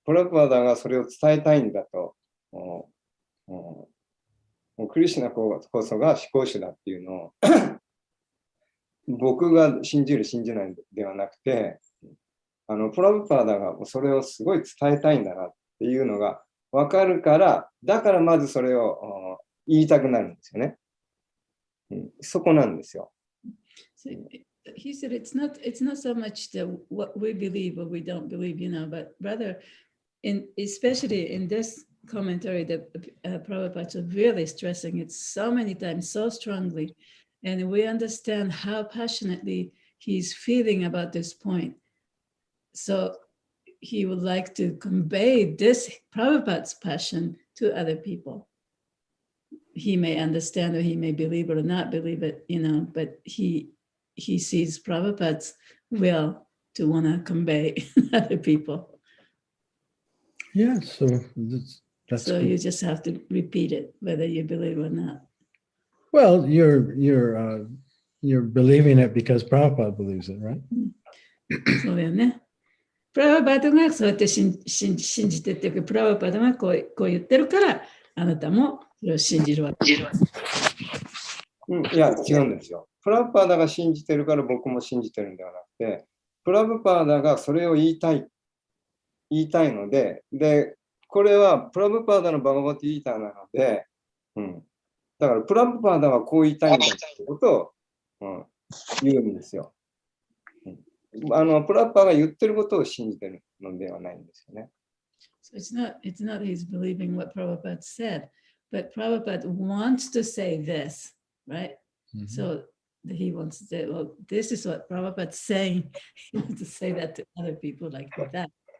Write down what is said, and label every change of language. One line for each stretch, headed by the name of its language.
Japanese: プラブパーダがそれを伝えたいんだと、クリシュナこそが思考主だっていうのを僕が信じる信じないではなくて、プラブパーダがそれをすごい伝えたいんだなっていうのが分かるから、だからまずそれを言いたくなるんですよね。そこなんですよ。
English: So, he said it's not so much what we believe or we don't believe, but rather, especially in this commentary that Prabhupada is really stressing it so many times, so strongly, and we understand how passionately he's feeling about this point. So he would like to convey this Prabhupada's passion to other people. He may understand or he may believe it or not believe it, but he sees Prabhupada's will to want to convey other people. Yeah, so that's so cool. You just have to repeat it, whether you believe or not. Well, you're believing it because Prabhupada believes it, right?
Japanese: そうだよね。プラブパダがそうやって信じてっていうか、プラブパダがこう言ってるから、あなたもそれを信じるわけ。いや、違うんですよ。プラブパダが信じてるから僕も信じてるんではなくて、プラブパーダがそれを言いたいので、これはプラブパーダのバガバティギーターなので、だからプラブパーダはこう言いたいんだってことを、言うんですよ。プラブパーが言ってることを信じてるのではないんですよね。
English: So it's not he's believing what Prabhupada said, but Prabhupada wants to say this, right? So he wants to say, well, this is what Prabhupada's saying. He wants to say that to other people like that.